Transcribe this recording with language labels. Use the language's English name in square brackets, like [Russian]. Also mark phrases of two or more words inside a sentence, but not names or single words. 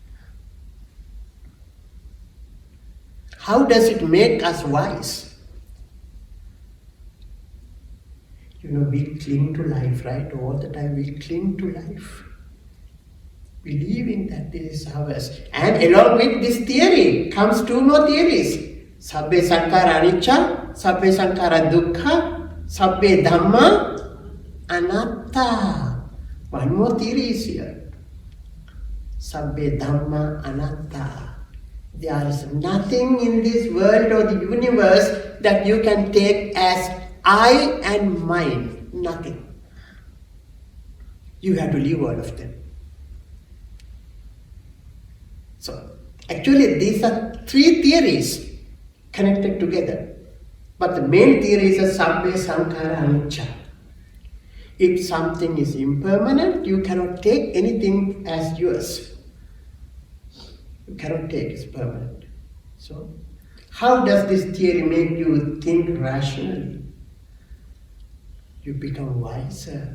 [English] How does it make us wise? We cling to life, right? All the time we cling to life. Believing that this is ours. And along with this theory comes two more theories. [Pali] Sabbe sankhara anicca, sabbe sankhara dukkha, sabbe dhamma anatta. [English] One more theory is here. [Pali] Sabbe dhamma anatta. [English] There is nothing in this world or the universe that you can take as I and mine. Nothing. You have to leave all of them. So, actually these are three theories connected together. But the main theory is a [Pali] sabbe sankhara anicca. [English] If something is impermanent, you cannot take anything as yours. You cannot take it permanent. So, how does this theory make you think rationally? You become wiser.